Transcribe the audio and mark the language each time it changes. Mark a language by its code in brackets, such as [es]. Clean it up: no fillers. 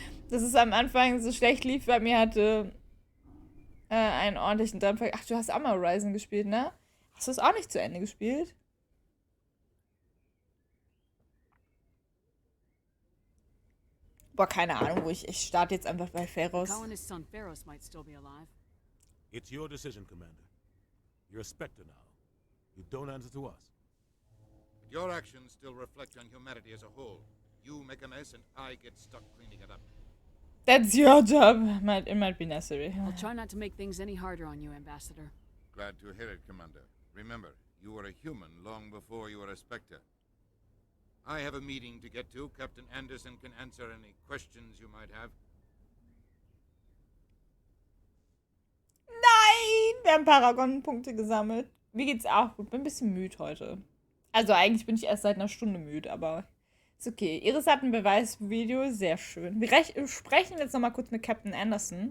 [de] dass es am Anfang so schlecht lief, bei mir hatte einen ordentlichen Dampfer. Ach, du hast auch mal Horizon gespielt, ne? Hast du es auch nicht zu Ende gespielt? Boah, keine Ahnung, wo ich starte jetzt einfach bei Pharos. [en] Colonist's son Pharaohs might still be alive. It's your decision, Commander. You're a Spectre now. You don't answer to us. Your actions still reflect on humanity as a whole. You make a mess and I get stuck cleaning it up. That's your job. It might be necessary. I'll try not to make things any harder on you, Ambassador. Glad to hear it, Commander. Remember, you were a human long before you were a Spectre. I have a meeting to get to. Captain Anderson can answer any questions you might have. [de] Nein! Wir haben Paragon-Punkte gesammelt. Mir geht's auch gut. Bin ein bisschen müde heute. Also eigentlich bin ich erst seit einer Stunde müde, aber ist okay. Iris hat ein Beweisvideo. Sehr schön. Wir sprechen jetzt nochmal kurz mit Captain Anderson.